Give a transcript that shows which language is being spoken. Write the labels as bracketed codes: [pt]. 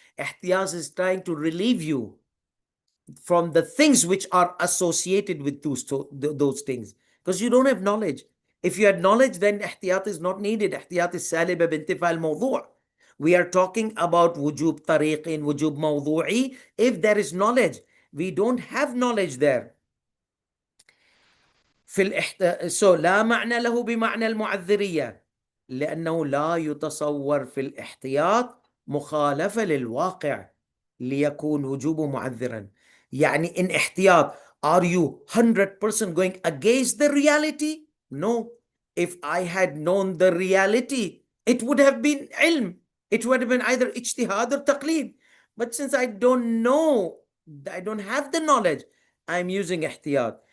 [en] Ihtiyat is trying to relieve you from the things which are associated with those things, because you don't have knowledge. If you had knowledge, then ihtiyat is not needed. Ihtiyat is saliba bintifa al-mawdu'. We are talking about wujub tariqi and wujub mawdu'i. If there is knowledge, we don't have knowledge there. [ar] So لا معنى له بمعنى المعذرية لأنه لا يتصور في الاحتياط مخالفة للواقع ليكون وجوبه معذرا. [en] يعني in احتياط, are you 100% going against the reality? No. If I had known the reality, it would have been ilm. It would have been either ijtihad or taqlid. But since I don't know, I don't have the knowledge, I'm using ihtiyat.